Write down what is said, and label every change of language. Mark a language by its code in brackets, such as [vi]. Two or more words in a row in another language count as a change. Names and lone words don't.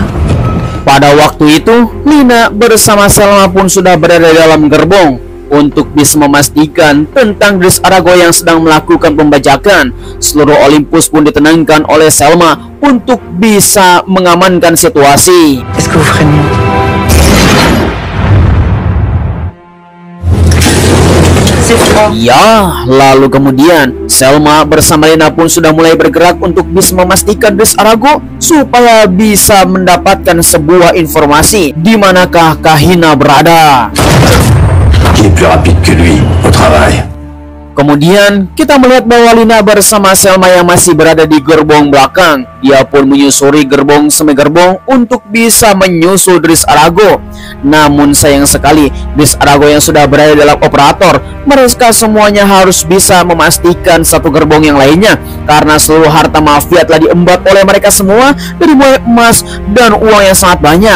[id] Pada waktu itu, Lina bersama Selma pun sudah berada di dalam gerbong untuk bisa memastikan tentang Dris Arago yang sedang melakukan pembajakan. Seluruh Olympus pun ditenangkan oleh Selma untuk bisa mengamankan situasi. [fr] Est-ce que vous ferez mieux? [id] Ya, lalu kemudian Selma bersama Lina pun sudah mulai bergerak untuk bisa memastikan Dris Arago supaya bisa mendapatkan sebuah informasi di manakah Kahina berada. [fr] Qui est plus rapide que lui au travail. [id] Kemudian kita melihat bahwa Lina bersama Selma yang masih berada di gerbong belakang. Dia pun menyusuri gerbong semi gerbong untuk bisa menyusul Dris Arago. Namun sayang sekali, Dris Arago yang sudah berada dalam operator, mereka semuanya harus bisa memastikan satu gerbong yang lainnya, karena seluruh harta mafia telah diembat oleh mereka semua, dari mulai emas dan uang yang sangat banyak.